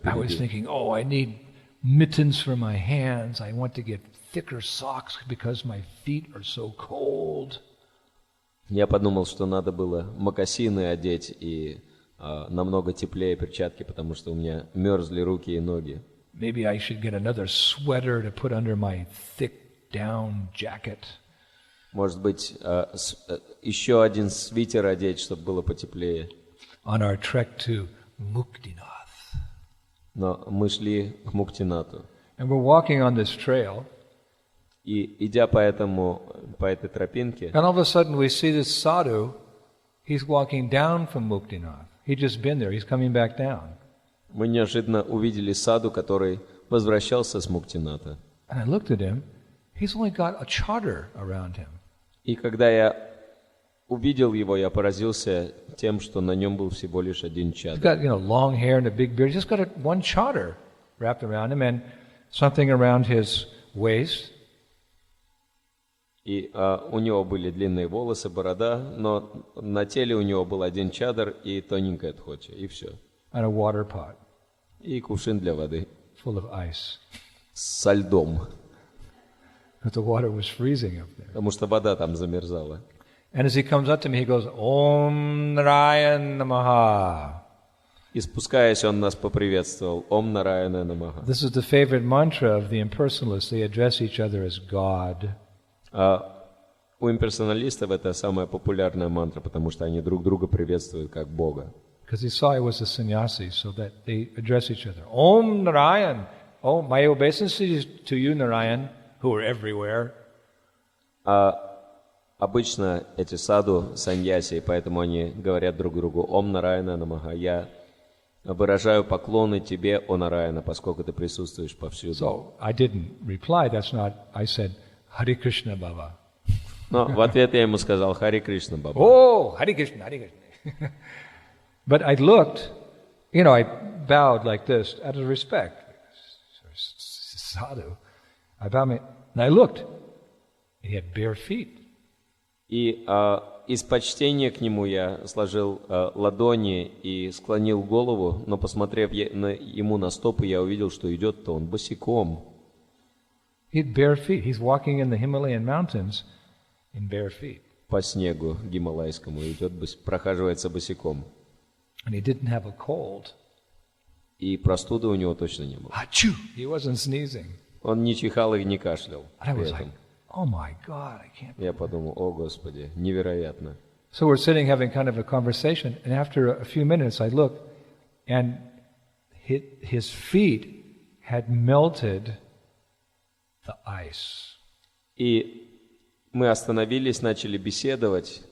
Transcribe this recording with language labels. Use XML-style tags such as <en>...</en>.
<en>I was</en> <ru>впереди.</ru> <en>thinking, I need mittens for my hands. I want to get thicker socks because my feet are so cold.</en> <ru>Я подумал, что надо было мокасины одеть и намного теплее перчатки, потому что у меня мерзли руки и ноги.</ru> <en>Maybe I should get another sweater to put under my thick down jacket.</en> <ru>Может быть, еще один свитер одеть, чтобы было потеплее.</ru> <en>On our trek to Muktinath.</en> <ru>Но мы шли к Муктинату.</ru> <en>And we're walking on this trail.</en> <ru>И идя по этой тропинке,</ru> <en>And all of a sudden we see this sadhu, he's walking down from Muktinath. He'd just been there, he's coming back down.</en> <ru>мы неожиданно увидели саду, который возвращался с Муктината.</ru> <en>And I looked at him, he's only got a chadar around him.</en> <ru>И когда я увидел его, я поразился тем, что на нем был всего лишь один</ru> <en>He's</en> <ru>чадр.</ru> <en>got, long hair and a big beard. He's just got one chadar wrapped around him and something around his waist.</en> <ru>И у него были длинные волосы, борода, но на теле у него был один чадр и тоненькая тхоча, и все.</ru> <en>And a water pot</en> <ru>И кувшин для воды</ru> <en>full of ice.</en> <ru>со льдом,</ru> <en>But the water was freezing up there.</en> <ru>потому что вода там замерзала.</ru> <en>And as he comes up to me, he goes,</en> <sa>Om Narayan Namaha.</sa> <ru>И спускаясь, он нас поприветствовал.</ru> <sa>Ом Нараяна Намаха.</sa> <en>This is the favorite mantra of the impersonalists. They address each other as God.</en> <ru>У имперсоналистов это самая популярная мантра, потому что они друг друга приветствуют как Бога.</ru> <en>Because he saw I was a sannyasi, so that they address each other. Om Narayan. Oh, my obeisances to you, Narayan, who are everywhere.</en> <ru>Обычно эти саду саньяси, поэтому они говорят друг другу</ru> <sa>Ом Нараяна Намаха.</sa> <ru>Я выражаю поклоны тебе, О Нараяна, поскольку ты присутствуешь повсюду.</ru> <en>So I didn't reply. That's not. I said, Hare Krishna Baba.</en> <ru>Но в ответ я ему сказал Харе Кришна, Баба.</ru> <en>Oh, Hare Krishna, Hare Krishna. But I looked, I bowed like this out of respect. Sadhu. I bowed, and I looked. He had bare feet.</en> <ru>И из почтения к нему я сложил ладони и склонил голову, но посмотрев ему на стопы, я увидел, что идет-то он босиком.</ru> <en>He had bare feet. He's walking in the Himalayan mountains in bare feet.</en> <ru>По снегу гималайскому идет, прохаживается босиком.</ru> <en>And he didn't have a cold.</en> <ru>И простуды у него точно не было.</ru> <en>Achoo! He wasn't sneezing.</en> <ru>Он не чихал и не кашлял.</ru> <en>And I was like, oh my God, I can't.</en> <ru>Я подумал, о Господи, невероятно.</ru> <en>So we're sitting having kind of a conversation, and after a few minutes I look, and his feet had melted the ice.</en> <ru>И мы остановились, начали беседовать.</ru>